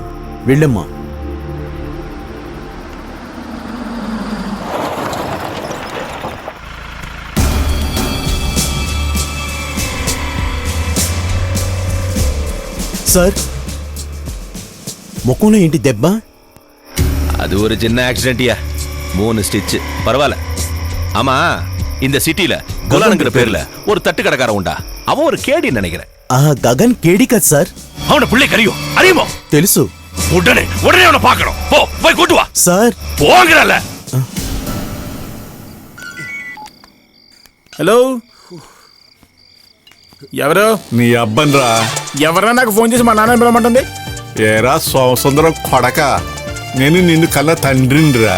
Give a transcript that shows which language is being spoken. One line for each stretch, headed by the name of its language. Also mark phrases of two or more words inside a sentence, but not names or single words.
Telugu: వెళ్ళమ్మా. సార్, ముఖంలో ఏంటి దెబ్బ?
Tamil: அது ஒரு சின்ன ஆக்சிடென்ட்யா. 3 ஸ்டிச். பரவாயில்ல. ஆமா, இந்த சிட்டில குலானுங்கிற பேர்ல ஒரு தட்டு கடைக்காரன் உண்டா? அவன் ஒரு கேடி நினைக்கிறேன்.
Telugu: గగన్ కేడి కదా సార్?
Tamil: அவன பிள்ளை கறியும் அறியுமோ?
Telugu: తెలుసు.
Tamil: உடனே அவனை பார்க்கணும். போய் கூட்டு வா
Telugu: సార్.
Tamil: போங்கறல.
Telugu: హలో, ఎవరు? నీ అబ్బన్రా. ఎవరన్నా నాకు ఫోన్ చేసి మా నాన్న పిలవమంటుంది? ఏరా సోమసుందరం కొడక, నేను నిన్ను కన్నా తండ్రినిరా.